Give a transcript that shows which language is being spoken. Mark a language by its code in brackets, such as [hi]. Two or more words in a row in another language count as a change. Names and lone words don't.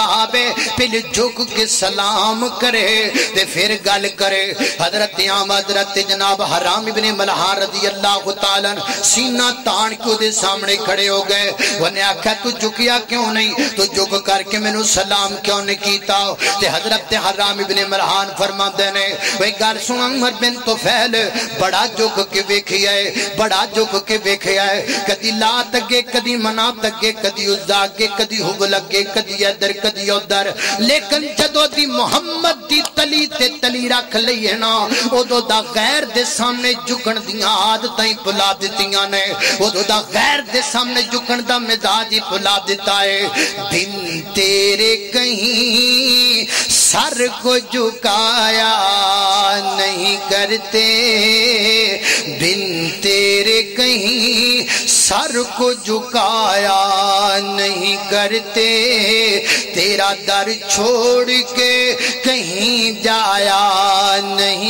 [pa] آوے پہلے جھک کے سلام کرے تے پھر گل کرے حضرت جناب حرام ابن ملحان [ar] رضی اللہ تعالی عنہ [pa] سینہ تان کے دے سامنے کھڑے ہو گئے انہیں آکھا تو جھکیا کیوں نہیں تو جھک کر کے میں نو سلام کیوں نہیں کیتا تے حضرت حرام ابن ملحان فرماندے نے وہ گل سن عمر بن طفیل بڑا جھک کے ویکھیا ہے کدی لات اگے کدی منات اگے کدی عزا اگے کدی حبل اگے کدی ادھر کدی ادھر لیکن جدو دی محمد دی تلی تے تلی رکھ لئی ہے نا اودو دا غیر دے سامنے جھکن دیاں عادتاں بلا دتیاں نے اودو دا غیر دے سامنے جھکن دا مزاج ہی بلا دیتا ہے [ur] بن تیرے کہیں سر کو جھکایا نہیں کرتے بن تیرے کہیں سر کو جھکایا نہیں کرتے تیرا در چھوڑ کے کہیں جایا نہیں